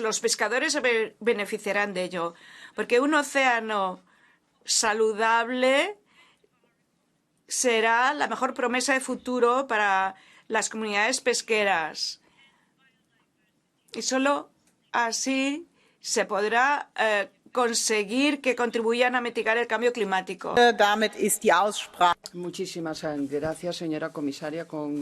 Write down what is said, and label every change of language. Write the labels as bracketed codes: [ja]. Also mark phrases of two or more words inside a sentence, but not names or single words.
[es] Los pescadores se beneficiarán de ello, porque un océano saludable será la mejor promesa de futuro para las comunidades pesqueras. Y solo así se podrá conseguir que contribuyan a mitigar el cambio climático. [de] Damit ist die Aussprache. [es] Muchísimas gracias, señora comisaria. Con